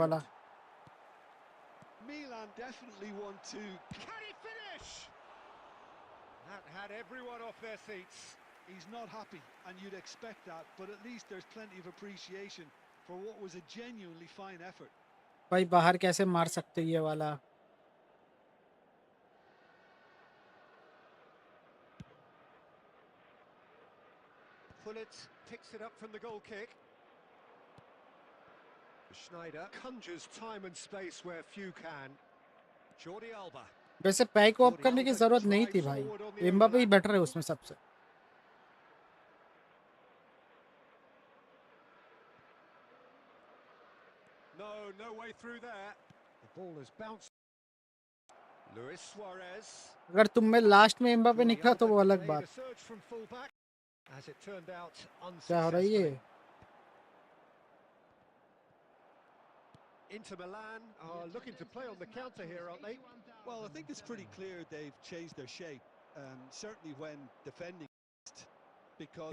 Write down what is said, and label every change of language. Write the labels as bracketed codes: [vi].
[hi] वाला. [en] Milan definitely want to. Can he finish? That had everyone off their seats. He's not happy, and you'd expect that, but at least there's plenty of appreciation for what was a genuinely fine effort. [hi] भाई बाहर कैसे मार सकते ये वाला? [en] Pullet picks it up from the goal kick. Schneider conjures time and space where few can. Jordi Alba. [hi] वैसे pack of करने की जरूरत नहीं थी भाई. एम्बापे ही बेटर है उसमें सबसे. [en] No way through there. The ball has bounced. Luis Suarez. [hi] अगर तुम में लास्ट में एम्बापे निकला तो वो अलग बात. [en] A surge from fullback, as it turned out [hi] क्या हो रहा है ये? [en] Inter Milan are looking to play on the counter here, aren't they? Well, I think it's pretty clear they've changed their shape, certainly when defending, because